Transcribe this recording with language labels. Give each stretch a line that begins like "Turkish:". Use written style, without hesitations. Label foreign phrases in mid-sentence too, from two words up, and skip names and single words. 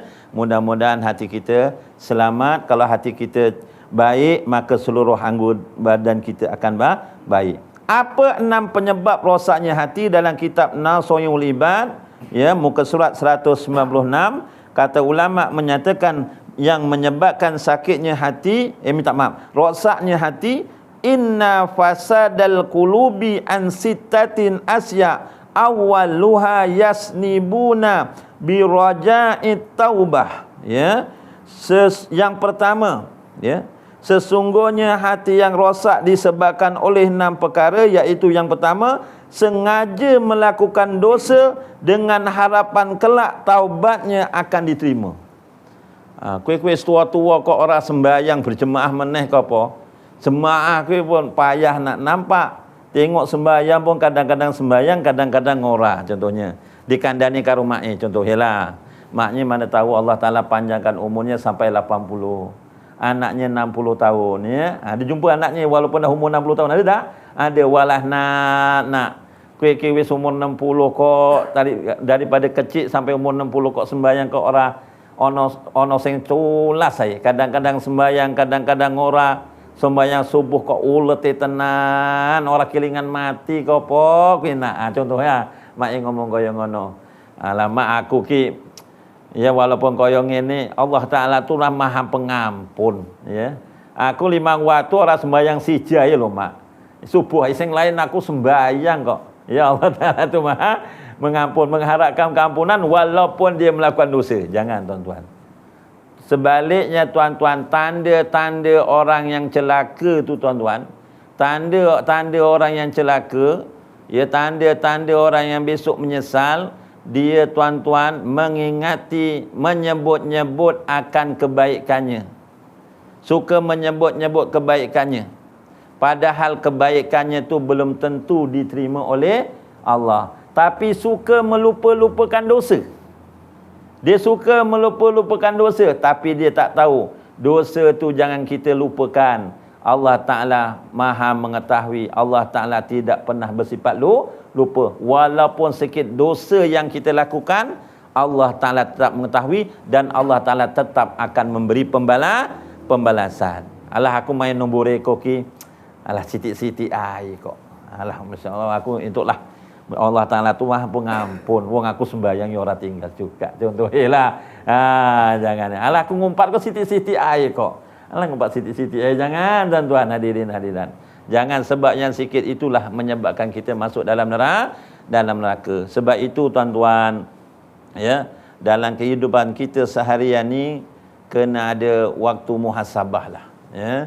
Malay: Mudah-mudahan hati kita selamat. Kalau hati kita baik, maka seluruh anggota badan kita akan baik. Apa 6 penyebab rosaknya hati dalam kitab Nasoyul Ibad, ya, muka surat 196, kata ulama menyatakan yang menyebabkan sakitnya hati, rosaknya hati,
Arabic: إن فساد القلوب عن ستة أشياء أولها يذنبون ب رجاء التوبة, ya.
Malay: Yang pertama, ya, sesungguhnya hati yang rosak disebabkan oleh 6 perkara, iaitu yang pertama, sengaja melakukan dosa dengan harapan kelak taubatnya akan diterima. Kuih-kuih tua-tua kok orang sembahyang berjemaah meneh ke apa? Jemaah kuih pun payah nak nampak. Tengok sembahyang pun kadang-kadang sembahyang, kadang-kadang ngorah. Contohnya
Javanese: di kandani karo mak
Malay: contohnya lah. Maknya mana tahu Allah Ta'ala panjangkan umurnya sampai 80. Anaknya 60 tahun, ya. Dia jumpa anaknya walaupun dah umur 60 tahun, ada tak? Ada. Walah nak kuih-kuih umur 60 kok daripada kecil sampai umur 60 kok sembahyang kok
Javanese: orang ono sing culas
Malay: saya. Kadang-kadang sembahyang, kadang-kadang ora.
Javanese: Sembahyang subuh kok ulet tenan, ora kelingan mati kok apa kuwi nak. Contohnya mak ngomong kaya ngono. Lama aku ki, ya, walaupun kaya ngene, Allah Ta'ala
Malay: tu lah Maha Pengampun,
Javanese: ya. Aku 5 waktu ora sembahyang siji ae lho, Mak. Subuh sing lain aku sembahyang kok.
Malay: Ya, Allah Ta'ala tu Maha Mengampun, mengharapkan keampunan walaupun dia melakukan dosa. Jangan, tuan-tuan. Sebaliknya, tuan-tuan, tanda-tanda orang yang celaka tu, tuan-tuan, tanda orang yang celaka, ya, tanda-tanda orang yang besok menyesal, dia, tuan-tuan, mengingati, menyebut-nyebut akan kebaikannya. Suka menyebut-nyebut kebaikannya. Padahal kebaikannya tu belum tentu diterima oleh Allah. Tapi suka melupa-lupakan dosa. Dia suka melupa-lupakan dosa, tapi dia tak tahu dosa tu jangan kita lupakan. Allah Ta'ala Maha mengetahui. Allah Ta'ala tidak pernah bersifat lupa. Walaupun sikit dosa yang kita lakukan, Allah Ta'ala tetap mengetahui dan Allah Ta'ala tetap akan memberi pembalasan.
Javanese: Alah, aku main nombor reko ki, alah sitik-sitik air kok.
Malay: Alah,
Arabic: ما شاء الله,
Malay: aku intuklah. Allah Ta'ala tu Maha Pengampun.
Javanese: Wong aku sembahyang ya ora tinggal juga. Contohnya jangan. Alah, aku ngumpat kok sitik-sitik air kok. Alah, ngumpat sitik-sitik air.
Malay: Jangan, tuan-tuan, hadirin hadirat. Jangan, sebab yang sikit itulah menyebabkan kita masuk dalam neraka. Sebab itu, tuan-tuan, ya, dalam kehidupan kita seharian ni kena ada waktu muhasabah lah, ya.